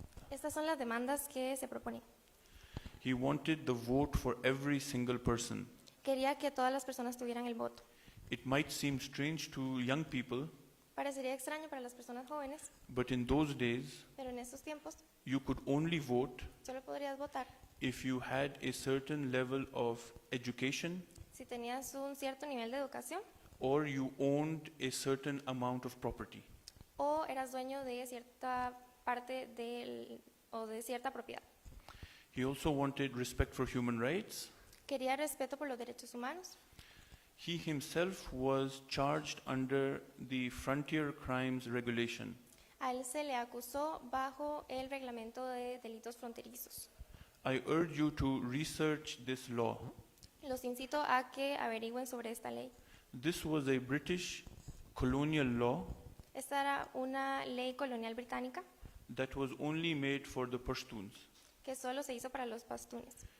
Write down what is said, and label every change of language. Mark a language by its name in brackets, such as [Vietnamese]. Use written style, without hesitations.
[Spanish] Estas son las demandas que se proponen. [English] He wanted the vote for every single person. [Spanish] Quería que todas las personas tuvieran el voto. [English] It might seem strange to young people, [Spanish] Parecería extraño para las personas jóvenes, [English] but in those days, [Spanish] pero en estos tiempos [English] you could only vote [Spanish] solo podrías votar [English] if you had a certain level of education [Spanish] si tenías un cierto nivel de educación [English] or you owned a certain amount of property. [Spanish] o eras dueño de cierta parte o de cierta propiedad. [English] He also wanted respect for human rights. [Spanish] Quería respeto por los derechos humanos. [English] He himself was charged under the Frontier Crimes Regulation. [Spanish] A él se le acusó bajo el reglamento de delitos fronterizos. [English] I urge you to research this law. [Spanish] Los incito a que averigüen sobre esta ley. [English] This was a British colonial law [Spanish] Esta era una ley colonial británica [English] that was only made for the Pashtuns. [Spanish] que solo se hizo para los pastunes.